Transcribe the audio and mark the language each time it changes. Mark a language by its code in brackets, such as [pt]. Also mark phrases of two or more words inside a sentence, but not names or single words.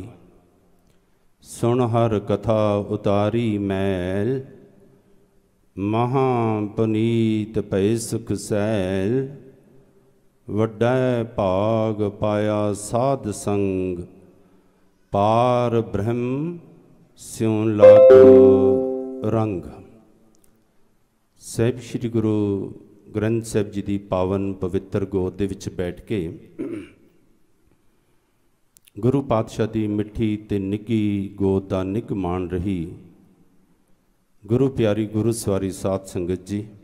[pa] ਸੁਨ ਹਰ ਕਥਾ ਉਤਾਰੀ ਮੈਲ, ਮਹਾ ਪੁਨੀਤ ਪੈ ਸੁਖ ਸੈਲ। ਵੱਡਾ ਭਾਗ ਪਾਇਆ ਸਾਧ ਸੰਗ, ਪਾਰ ਬ੍ਰਹਮ ਸਿਉਂ ਲਾਗੋ ਰੰਗ। ਸਾਹਿਬ ਸ਼੍ਰੀ ਗੁਰੂ ਗ੍ਰੰਥ ਸਾਹਿਬ ਜੀ ਦੀ ਪਾਵਨ ਪਵਿੱਤਰ ਗੋਦ ਦੇ ਵਿੱਚ ਬੈਠ ਕੇ ਗੁਰੂ ਪਾਤਸ਼ਾਹ ਦੀ ਮਿੱਠੀ ਤੇ ਨਿੱਘੀ ਗੋਦ ਦਾ ਨਿੱਘ ਮਾਣ ਰਹੀ ਗੁਰੂ ਪਿਆਰੀ ਗੁਰੂ ਸਵਾਰੀ ਸਾਧ ਸੰਗਤ ਜੀ,